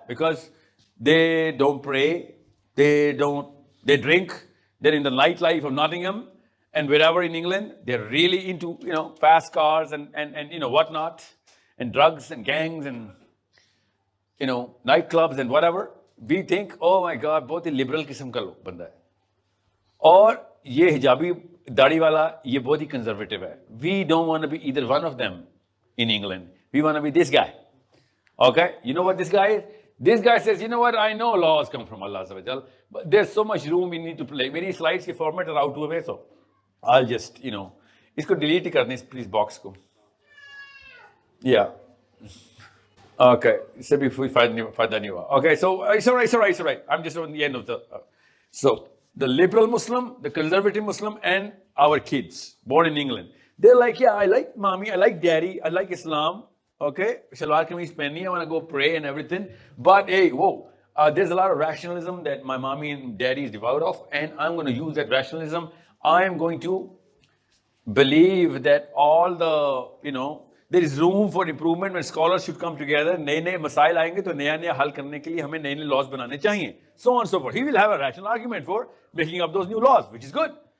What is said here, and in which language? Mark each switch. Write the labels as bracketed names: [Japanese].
[English] Because they don't pray, they drink, they're in the nightlife of Nottingham and wherever in England, they're really into, fast cars and whatnot, and drugs and gangs and, nightclubs and whatever. We think, oh my God, [Urdu] بہت ہی liberal قسم کا بندہ ہے. اور یہ حجابی داڑھی والا یہ بہت ہی conservative ہے. [English] We don't want to be either one of them in England. We want to be this guy. Okay? You know what this guy is? This guy says, you know what, I know laws come from Allah, but there's so much room we need to play. Many slides کے format are out ہوئے so I'll just, [Urdu] اس کو delete ہی کرنے [English] please box کو. Yeah. Okay. [Urdu] اس سے بھی فائدہ نہیں ہوا. [English] Okay, so it's all right. I'm just on the end of the... So, the liberal Muslim, the conservative Muslim, and our kids born in England. They're like, yeah, I like mommy, I like daddy, I like Islam. Okay, [Urdu] shalwar kameez pehni, [English] I want to go pray and everything. But hey, whoa, there's a lot of rationalism that my mommy and daddy is devout of, and I'm going to use that rationalism. I'm going to believe that all the, there is room for improvement when scholars should come together. [Urdu] نئے مسائل آئیں گے تو نیا حل کرنے کے لیے ہمیں نئے laws بنانے چاہیے. [English] So on and so forth. He will have a rational argument for making up those new laws, which is good.